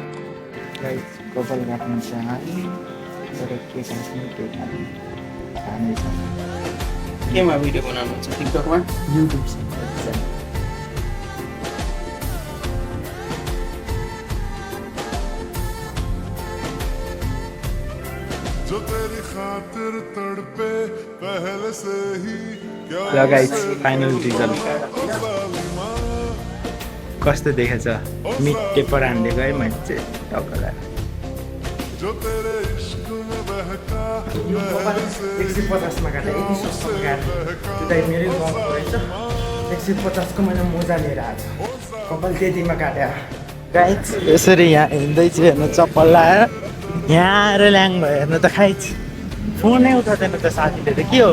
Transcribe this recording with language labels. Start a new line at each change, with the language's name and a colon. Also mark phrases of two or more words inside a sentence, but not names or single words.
Nepali: गोपाल काट्नु चाहिँ तर के काट्नु केही काट्नु खाँदैछ केमा भिडियो बनाउनु हुन्छ टिकटकमा युट्युब
Hindi: जो तेरी खातिर तड़पे पहले से ही
Nepali: ल गाइस फाइनल रिजल्ट कस्तो देखेछ मिट पेपर हान्दिएको है मैले चाहिँ टक्कलाई
Hindi: जो तेरे इश्क में बहका
Nepali: 150मा काटेँ यति सस्तोमा काटेँ त्यो त मेरै गाउँको रहेछ 150को मैले मोजा लिएर आएको छु कपाल त्यतिमा काट्यो गाइस यसरी यहाँ हिँड्दै चाहिँ हेर्नु चप्पल लाएर यहाँ आएर ल्याङ भयो हेर्नु त खाइछ फोनै उठाउँदैन त साथीले त के हो